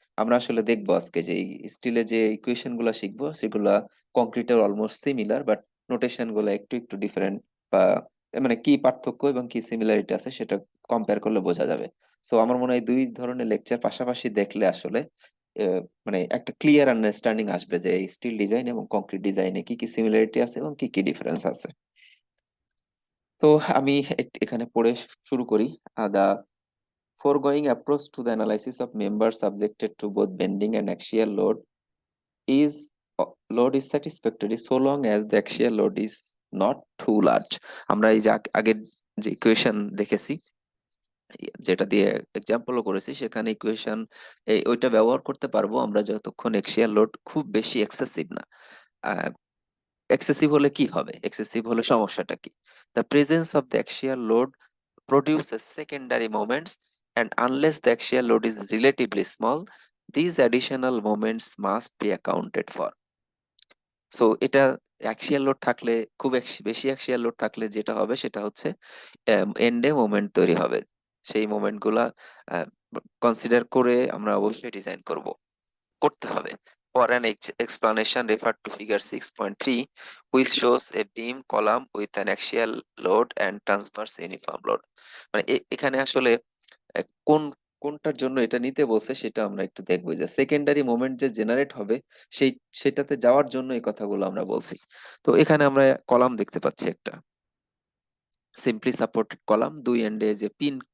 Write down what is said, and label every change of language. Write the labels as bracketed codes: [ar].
[bn] আমরা আসলে দেখবো আজকে যে স্টিলে যে ইকুয়েশন গুলা শিখবো সেগুলা কংক্রিটের অলমোস্ট সিমিলার, বাট নোটেশন গুলো একটু একটু ডিফারেন্ট, বা মানে কি পার্থক্য এবং কি সিমিলারিটি আছে সেটা কম্পেয়ার করলে বোঝা যাবে। সো আমার মনে হয় দুই ধরনের লেকচার পাশাপাশি দেখলে আসলে মানে একটা ক্লিয়ার আন্ডারস্ট্যান্ডিং আসবে যে স্টিল ডিজাইন এবং কংক্রিট ডিজাইনে কি কি সিমিলারিটি আছে এবং কি কি ডিফারেন্স আছে। তো আমি এখানে পড়ে শুরু করি। [en] The foregoing approach to the analysis of members subjected to both bending and axial is load is satisfactory so long as the axial load is not too large. [bn] আমরা এই যে আগের যে ইকুয়েশন দেখেছি, যেটা দিয়ে এক্সাম্পলও করেছি, সেখানে ইকুয়েশন ওইটা ব্যবহার করতে পারবো আমরা যতক্ষণ এক্সিয়াল লোড খুব বেশি এক্সেসিভ না। এক্সেসিভ হলে কি হবে, এক্সেসিভ হলে সমস্যাটা কি? [en] The presence of the axial load produces secondary moments, and unless the axial load is relatively small, these additional moments must be accounted for. [bn] So এটা অ্যাক্সিয়াল লোড থাকলে, খুব বেশি অ্যাক্সিয়াল লোড থাকলে যেটা হবে সেটা হচ্ছে এন্ডে মোমেন্ট তৈরি হবে। সেই মোমেন্ট গুলা কনসিডার করে আমরা অবশ্যই ডিজাইন করতে হবে। [en] For an explanation, refer to figure 6.3, which shows a beam column with an axial load and transverse uniform load. [bn] মানে এখানে আসলে কোন কোনটার জন্য এটা নিতে বলছে সেটা আমরা একটু দেখবো, যে সেকেন্ডারি মোমেন্ট যে জেনারেট হবে সেই সেটাতে যাওয়ার জন্য এই কথাগুলো আমরা বলছি। তো এখানে আমরা কলাম দেখতে পাচ্ছি, একটা সিম্পলি সাপোর্টেড কলাম, দুই এন্ডে যে পিন